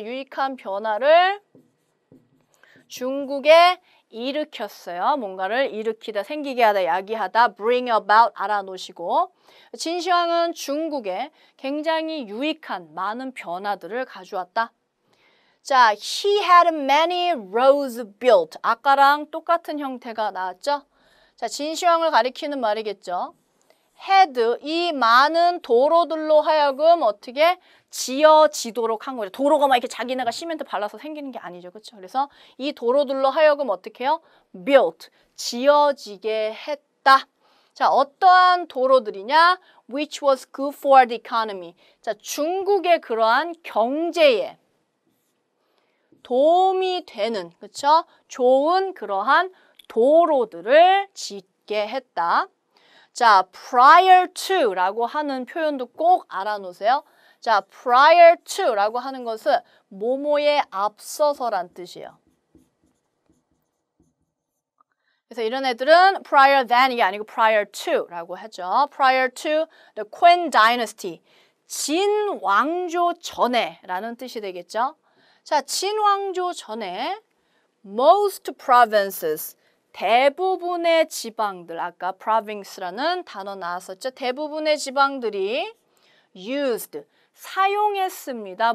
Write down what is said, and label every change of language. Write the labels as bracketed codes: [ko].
[ko] 유익한 변화를 중국에 일으켰어요. 뭔가를 일으키다, 생기게 하다, 야기하다, [en] bring about [ko] 알아놓으시고 진시황은 중국에 굉장히 유익한 많은 변화들을 가져왔다. [en] 자, he had many roads built. [ko] 아까랑 똑같은 형태가 나왔죠? 자, 진시황을 가리키는 말이겠죠. had, 이 많은 도로들로 하여금 어떻게 지어지도록 한 거죠. 도로가 막 이렇게 자기네가 시멘트 발라서 생기는 게 아니죠. 그렇죠? 그래서 이 도로들로 하여금 어떻게 해요? built, 지어지게 했다. 자, 어떠한 도로들이냐? [en] which was good for the economy. [ko] 자, 중국의 그러한 경제에 도움이 되는, 그렇죠? 좋은 그러한 도로들을 짓게 했다. 자, prior to 라고 하는 표현도 꼭 알아놓으세요. 자, prior to 라고 하는 것은 뭐뭐에 앞서서란 뜻이에요. 그래서 이런 애들은 prior than이 아니고 prior to 라고 하죠. [en] prior to the Qin dynasty. [ko] 진 왕조 전에 라는 뜻이 되겠죠. 자, 진 왕조 전에 [en] most provinces, [ko] 대부분의 지방들, 아까 province라는 단어 나왔었죠. 대부분의 지방들이 used, 사용했습니다.